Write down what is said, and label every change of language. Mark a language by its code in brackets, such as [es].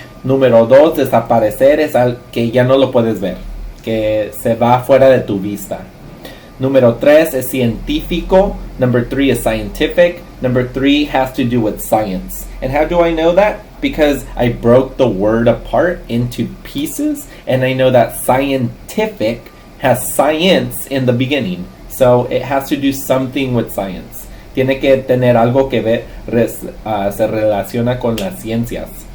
[es] Número 2, desaparecer es que ya no lo puedes ver, que se va fuera de tu vista. Número 3 es científico. [en] Number 3 is scientific. Number 3 has to do with science. And how do I know that? Because I broke the word apart into pieces, and I know that scientific has science in the beginning. So it has to do something with science. [es] Tiene que tener algo que ver, se relaciona con las ciencias.